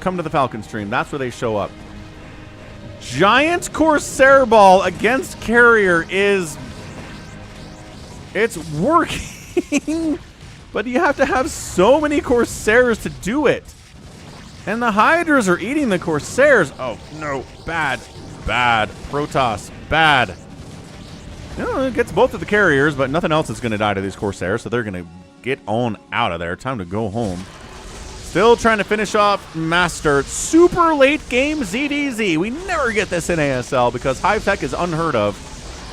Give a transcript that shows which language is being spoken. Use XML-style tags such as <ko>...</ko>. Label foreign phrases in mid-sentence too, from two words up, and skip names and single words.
<en>Come to the Falcon stream. That's where they show up. Giant Corsair Ball against Carrier is... it's working. But you have to have so many Corsairs to do it. And the Hydras are eating the Corsairs. Oh, no. Bad. Bad. Protoss. Bad. You know, it gets both of the carriers, but nothing else is going to die to these Corsairs, so they're going to get on out of there. Time to go home. Still trying to finish off Master. Super late game ZDZ. We never get this in ASL because Hive Tech is unheard of.</en>